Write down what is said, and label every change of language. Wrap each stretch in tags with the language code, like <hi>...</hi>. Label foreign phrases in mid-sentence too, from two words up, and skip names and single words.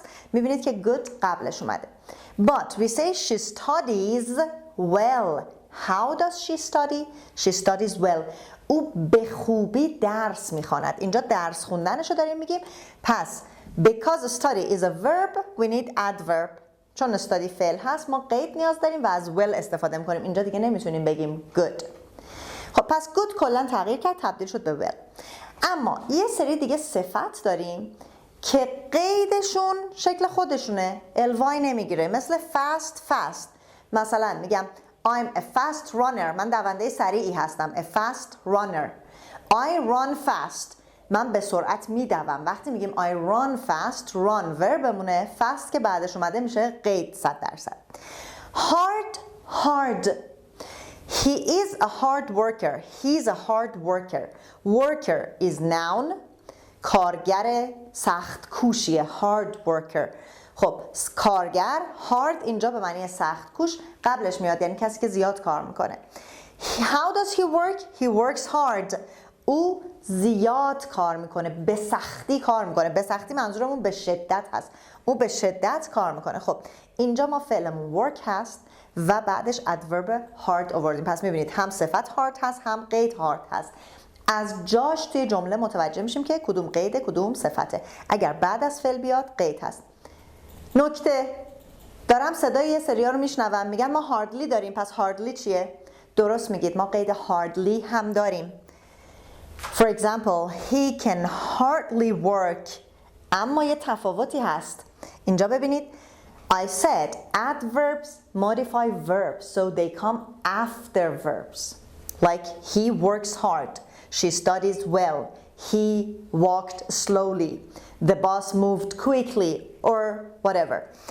<fa>میبینید که good قبلش اومده.</fa> <en>But we say she studies well. How does she study? She studies well.</en> <fa>او به خوبی درس میخواند. اینجا درس خوندنشو داریم میگیم.</fa> <en>پس because study is a verb, we need adverb.</en> <fa>چون study فعل هست ما قید نیاز داریم و از well استفاده میکنیم. اینجا دیگه نمیتونیم بگیم good. خب پس good کلا تغییر کرد، تبدیل شد به well. اما یه سری دیگه صفت داریم که قیدشون شکل خودشونه، ly نمیگیره.</fa> <en>مثل fast.</en> <fa>مثلا میگم</fa> <en>I'm a fast runner.</en> <fa>من دونده سریعی هستم.</fa> <en>A fast runner. I run fast.</en> <fa>من به سرعت میدوم. وقتی میگیم</fa> <en>I run fast,</en> <fa>run وربمونه، fast که بعدش اومده میشه قید 100%.</fa> <en>hard. He is a hard worker. He's a hard worker. Worker is noun.</en> <fa>کارگر سخت کوشیه.</fa> <en>hard worker.</en> <fa>خب کارگر، hard اینجا به معنی سخت کوش قبلش میاد، یعنی کسی که زیاد کار میکنه.</fa> <en>How does he work? He works hard.</en> <fa>او زیاد کار میکنه، به سختی کار میکنه. به سختی منظورمون به شدت هست. او به شدت کار میکنه. خب اینجا ما فعلمون work هست و بعدش ادورب hard آوردیم. پس میبینید هم صفت hard هست هم قید hard هست. از جاش توی جمله متوجه میشیم که کدوم قیده کدوم صفته. اگر بعد از فعل بیاد قید هست. نکته، دارم صدای یه سریا رو میشنوم میگن ما هاردلی داریم، پس هاردلی چیه؟ درست میگید، ما قید هاردلی هم داریم.</fa> <en>For example, he can hardly work.</en> <fa>اما یه تفاوتی هست. اینجا ببینید</fa> <en>I said adverbs modify verbs so they come after verbs. Like he works hard, she studies well, he walked slowly, the bus moved quickly or whatever.</en>